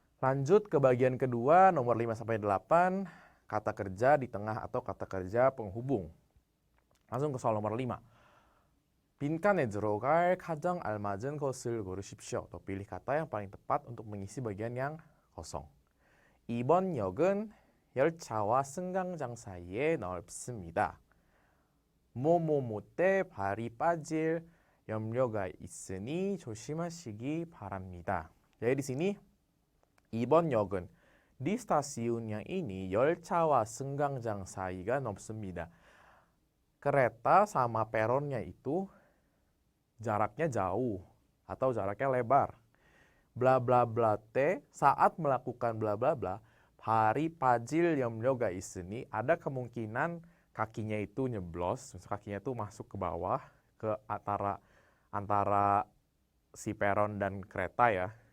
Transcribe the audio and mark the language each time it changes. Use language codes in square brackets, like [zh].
[id] Lanjut ke bagian kedua, nomor 5 sampai 8, kata kerja di tengah atau kata kerja penghubung. Langsung ke soal nomor 5. [ko] 빈칸에 들어갈 가장 알맞은 것을 고르십시오. [id] atau pilih kata yang paling tepat untuk mengisi bagian yang kosong. [ko] 이번 역은 열차와 승강장 사이에 넓습니다. 뭐뭐뭐 때 발이 빠질 염려가 있으니 조심하시기 바랍니다. [id] Jadi di sini [ko] 이번 역은 [id] di stasiun yang ini [ko] 열차와 승강장 사이가 넓습니다. [id] Kereta sama peronnya itu jaraknya jauh atau jaraknya lebar. Bla bla bla te saat melakukan bla bla bla hari pajil [ko] 염려가 있으니 [id] ada kemungkinan kakinya itu nyeblos, kakinya itu masuk ke bawah ke antara si peron dan kereta ya.